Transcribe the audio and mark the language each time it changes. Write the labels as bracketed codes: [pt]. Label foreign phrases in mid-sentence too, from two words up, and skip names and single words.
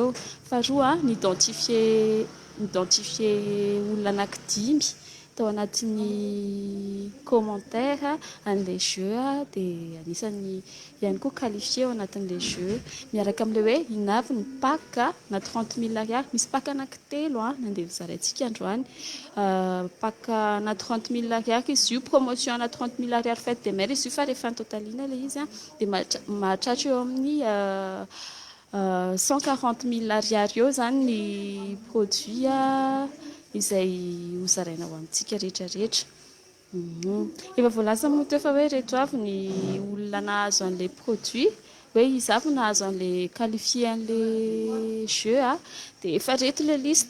[mg] Faharoa n'identifie olona anankidimy tao anatin'ny commentaire an'ilay jeu, dia anisan'ny ihany koa qualifié ao anatin'ilay jeu, miaraka amin'ilay hoe inavy ny pack na 30 000 ariary. Misy pack anankitelo nandeha nizaraintsika androany. Pack na 30 000 ariary izy io, promotion na 30 000 ariary [fr] fête des mères [mg] izy io, fa rehefa totaliana ilay izy dia mahatratra eo amin'ny 140 000 ariary eo izany ny produit izay hozaraina ho amintsika rehetrarehetra. Efa voalaza moa teo fa hoe reto avy ny olona nahazo an'ilay produit, hoe izy avy nahazo an'ilay qualifié an'ilay jeu, dia efa reto ilay liste.